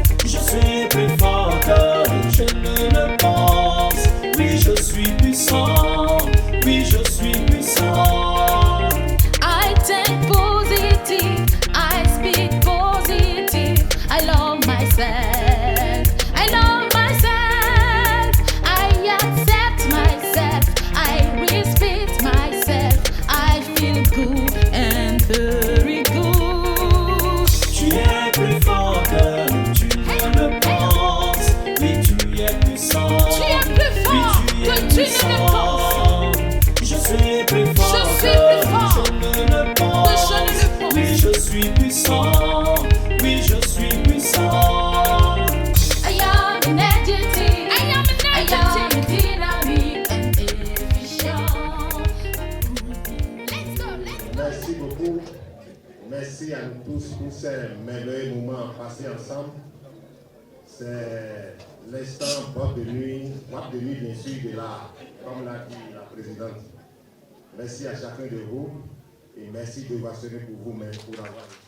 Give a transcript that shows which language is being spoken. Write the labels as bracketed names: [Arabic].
[French] Je suis plus fort que je ne le pense. Oui, je suis puissant. Oui, je suis puissant. [English] I think positive, I speak positive. I love myself, I love myself. I accept myself, I respect myself. I feel good and very good. [French] Tu es plus fort que tu ne le penses. Oui, tu es puissant. Tu es plus fort oui, tu es que tu ne le puissant. Je suis plus fort Je suis plus fort que je ne le pense. que je ne le pense. Oui, je suis puissant. Oui, je suis puissant. [English] I am energetic, I am dynamic and efficient. Let's go, let's go. [French] Merci beaucoup. Merci à nous tous pour ces merveilleux moments passés ensemble. C'est l'instant boîte de nuit bien sûr de l'art, comme l'a dit la présidente. Merci à chacun de vous et merci de vous assurer pour vous-même pour avoir.